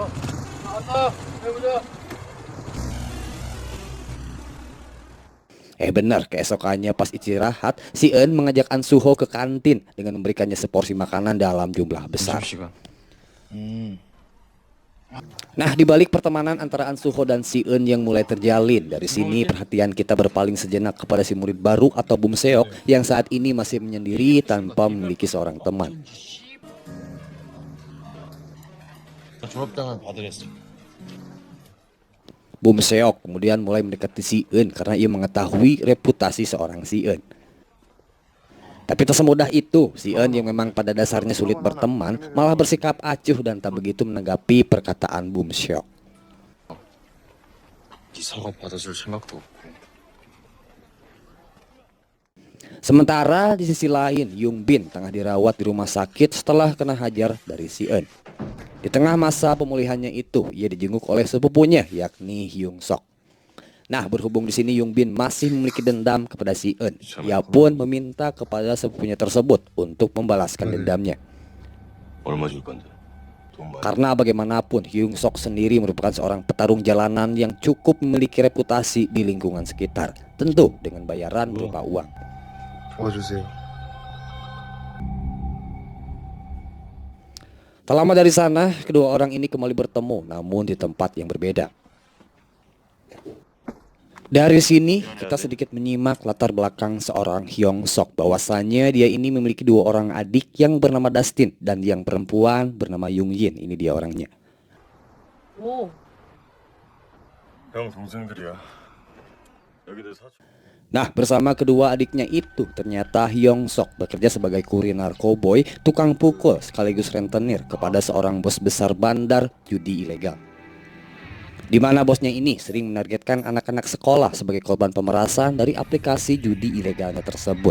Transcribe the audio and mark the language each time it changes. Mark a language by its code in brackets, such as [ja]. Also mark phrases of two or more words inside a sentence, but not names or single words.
[id] Benar, keesokannya pas istirahat, Si Eun mengajak An Suho ke kantin dengan memberikannya seporsi makanan dalam jumlah besar. Nah, di balik pertemanan antara An Suho dan Si Eun yang mulai terjalin, dari sini perhatian kita berpaling sejenak kepada si murid baru atau Bum Seok yang saat ini masih menyendiri tanpa memiliki seorang teman. [ko] 졸업장을 받으랬어. [id] Bum Seok kemudian mulai mendekati Si Eun karena ia mengetahui reputasi seorang Si Eun. Tapi tak semudah itu, Si Eun yang memang pada dasarnya sulit berteman malah bersikap acuh dan tak begitu menanggapi perkataan Bum Seok. [ko] 네 사과 받아줄 생각도 없고. [id] Sementara di sisi lain, Yung Bin tengah dirawat di rumah sakit setelah kena hajar dari Si Eun. Di tengah masa pemulihannya itu, ia dijenguk oleh sepupunya yakni Hyung Sok. Nah, berhubung di sini Yung Bin masih memiliki dendam kepada Si Eun, ia pun meminta kepada sepupunya tersebut untuk membalaskan dendamnya. [ko] 얼마 줄 건데? 돈 많이. [id] Karena bagaimanapun Hyung Sok sendiri merupakan seorang petarung jalanan yang cukup memiliki reputasi di lingkungan sekitar, tentu dengan bayaran berupa uang. [ko] 도와주세요. [id] Tak lama dari sana, kedua orang ini kembali bertemu, namun di tempat yang berbeda. Dari sini, kita sedikit menyimak latar belakang seorang Hyung Sok, bahwasannya dia ini memiliki dua orang adik yang bernama Dustin dan yang perempuan bernama Yung Yin. Ini dia orangnya. 오, [ko] 형 동생들이야. 여기들 사촌. [id] Nah, bersama kedua adiknya itu, ternyata Hyung Sok bekerja sebagai kurir narkoboy, tukang pukul sekaligus rentenir kepada seorang bos besar bandar judi ilegal. Di mana bosnya ini sering menargetkan anak-anak sekolah sebagai korban pemerasan dari aplikasi judi ilegalnya tersebut.